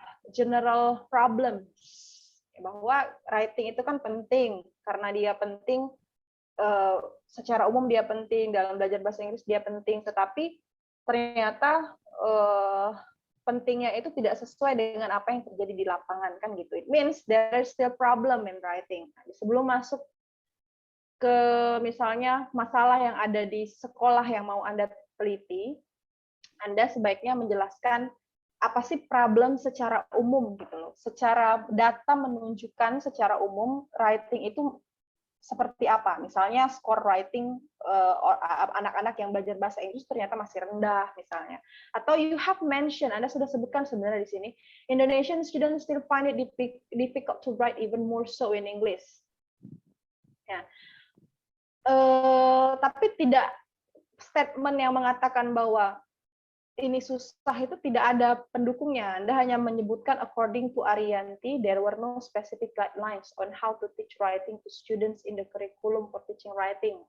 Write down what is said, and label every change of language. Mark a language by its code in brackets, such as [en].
[id] general problems, bahwa writing itu kan penting karena dia penting secara umum, dia penting dalam belajar bahasa Inggris, dia penting, tetapi ternyata pentingnya itu tidak sesuai dengan apa yang terjadi di lapangan kan gitu. [en] It means there is still problem in writing. [id] Sebelum masuk ke misalnya masalah yang ada di sekolah yang mau Anda teliti, Anda sebaiknya menjelaskan apa sih problem secara umum gitu loh. Secara data menunjukkan secara umum writing itu seperti apa. Misalnya skor writing anak-anak yang belajar bahasa Inggris ternyata masih rendah misalnya. [en] Atau you have mentioned, [id] Anda sudah sebutkan sebenarnya di sini, [en] Indonesian students still find it difficult to write even more so in English. [id] Ya. Tapi tidak statement yang mengatakan bahwa ini susah itu tidak ada pendukungnya. Anda hanya menyebutkan [en] according to Ariyanti, there were no specific guidelines on how to teach writing to students in the curriculum for teaching writing.